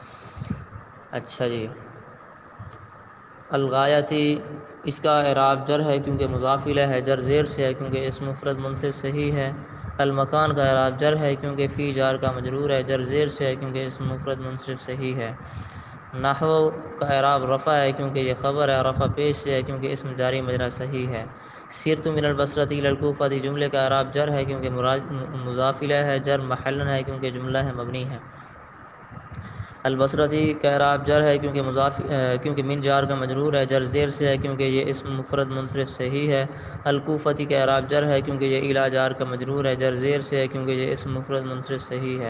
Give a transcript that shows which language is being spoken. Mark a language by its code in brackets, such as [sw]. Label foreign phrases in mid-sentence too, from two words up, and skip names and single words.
[ur] اچھا جی، الغایتی، اس کا اعراب جر ہے کیونکہ مضاف الیہ ہے، جر زیر سے ہے کیونکہ اسم مفرد منصرف صحیح ہے۔ المکان کا اعراب جر ہے کیونکہ فی جار کا مجرور ہے، جر زیر سے ہے کیونکہ اسم مفرد منصرف صحیح ہے۔ نحو کا اعراب رفع ہے کیونکہ یہ خبر ہے، رفع پیش سے ہے کیونکہ اسم جاری مجرا صحیح ہے۔ [ar] سرت من البصرۃ الی الکوفہ، [ur] جملے کا اعراب جر ہے کیونکہ مضاف الیہ ہے، جر محلا ہے کیونکہ جملہ ہے مبنی ہے۔ البصرۃ کا اعراب جر ہے کیونکہ من جار کا مجرور ہے، جر زیر سے ہے کیونکہ یہ اسم مفرد منصرف صحیح ہے۔ الکوفتی کا اعراب جر ہے کیونکہ یہ الی جار کا مجرور ہے، جر زیر سے ہے کیونکہ یہ اسم مفرد منصرف صحیح ہے۔